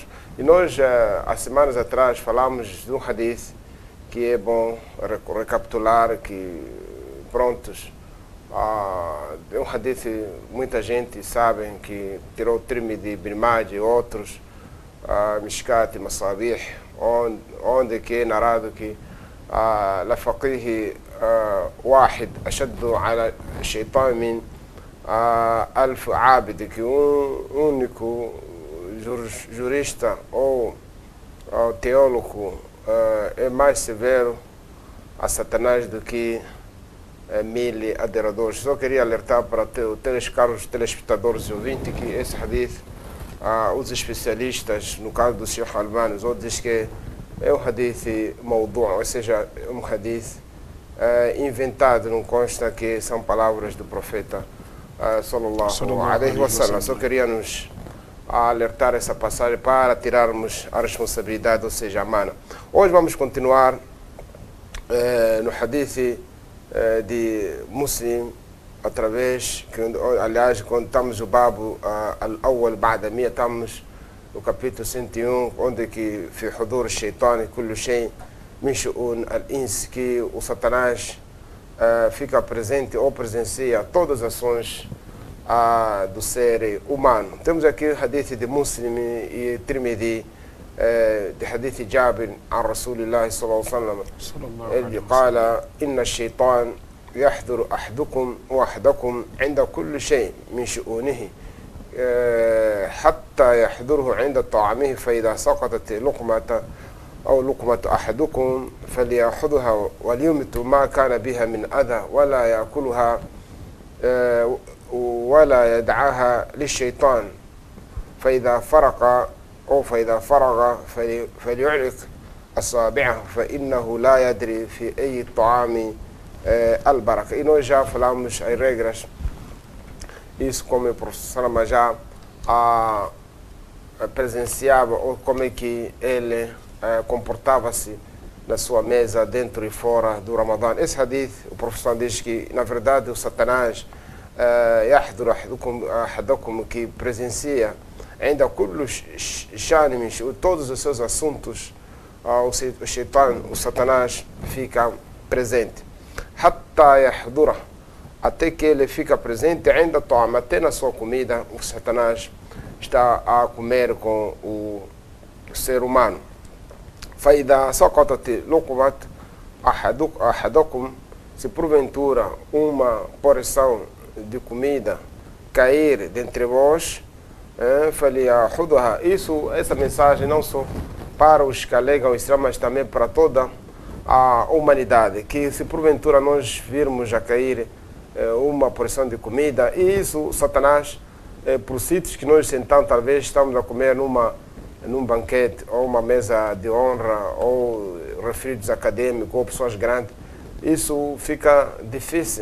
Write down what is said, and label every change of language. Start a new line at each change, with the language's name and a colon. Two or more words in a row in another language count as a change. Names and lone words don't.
Portuguese: E nós, há semanas atrás, falamos de um hadith que é bom recapitular, que prontos, é um hadith muita gente sabe que tirou o trime de Ibn Majah e outros, Mishkat e Masabih, onde que é narrado que
Arabic: لا فقيه واحد أشد على الشيطان من 1000 عابد,
Portuguese: que único jurista ou teólogo é mais severo a Satanás do que 1000 adoradores. Só queria alertar para os caros telespectadores e ouvintes que esse hadith, os especialistas, no caso do Sheikh Albani, dizem que é um
Arabic: حديث موضوع',
Portuguese: ou seja, é um hadith inventado, não consta que são palavras do profeta
Arabic: صلى الله عليه وسلم.
Portuguese: Só queríamos alertar essa passagem para tirarmos a responsabilidade, ou seja, a mana. Hoje vamos continuar no hadith de Muslim, através, aliás, quando estamos no
Arabic: الباب الأول بعد المئة,
Portuguese: estamos no capítulo 101, onde que
Arabic: في حضور الشيطان كل شيء من شؤون الإنس,
Portuguese: que o Satanás fica presente ou presencia todas as ações do ser humano. Temos aqui o hadith de Muslim e Tirmidhi, de hadith Jabir
Arabic: عن رسول الله صلى الله عليه وسلم اللي قال إن الشيطان يحضر أحدكم وحدكم عند كل شيء من شؤونه حتى يحضره عند طعامه فإذا سقطت لقمة أو لقمة أحدكم فليأخذها وليمت ما كان بها من أذى ولا يأكلها ولا يدعاها للشيطان فإذا فرغ فليعلق أصابعه فإنه لا يدري في أي الطعام البركة.
Portuguese: E nós já falamos as regras, isso como o professor Salama já presenciava, ou como é que ele comportava-se na sua mesa, dentro e fora do Ramadã. Esse hadith, o professor diz que, na verdade, o Satanás
Arabic: يحضر أحدكم,
Portuguese: que presencia ainda todos os seus assuntos, o Shaitan, o Satanás, fica presente.
Arabic: حتى يحضره,
Portuguese: até que ele fica presente, ainda toma, até na sua comida, o Satanás está a comer com o ser humano.
Arabic: فإذا سقطت لقمة أحدكم,
Portuguese: se porventura uma porção de comida cair dentre vós, essa mensagem não só para os que alegam o Islã, mas também para toda a humanidade, que se porventura nós virmos a cair uma porção de comida, e isso, Satanás, por sítios que nós sentamos, talvez estamos a comer num banquete, ou uma mesa de honra, ou referidos acadêmicos, ou pessoas grandes, isso fica difícil.